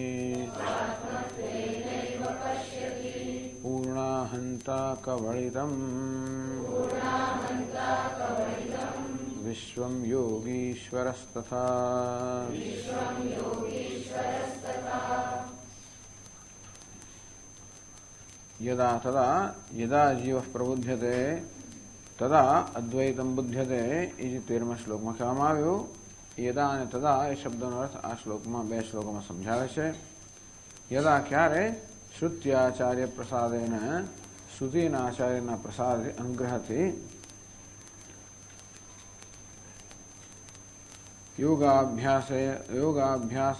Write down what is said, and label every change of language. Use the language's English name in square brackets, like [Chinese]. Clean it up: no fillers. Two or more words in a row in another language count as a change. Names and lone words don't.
[Sanskrit] पूर्णाहन्ता कवलितं विश्वं योगीश्वरस्तथा यदा तदा यदा जीवः प्रबुध्यते तदा अद्वैतं बुध्यते इति [Gujarati] 13મા શ્લોકમાં કહેવામાં આવ્યું. યદા અને તદા એ શબ્દનો અર્થ આ શ્લોકમાં 2 શ્લોકોમાં સમજાવે છે. યદા ક્યારે [Sanskrit] શ્રુત્યાચાર્ય પ્રસાદેન [Gujarati] શ્રુતિના આચાર્યના પ્રસાદ અનુગ્રહથી યોગાભ્યાસ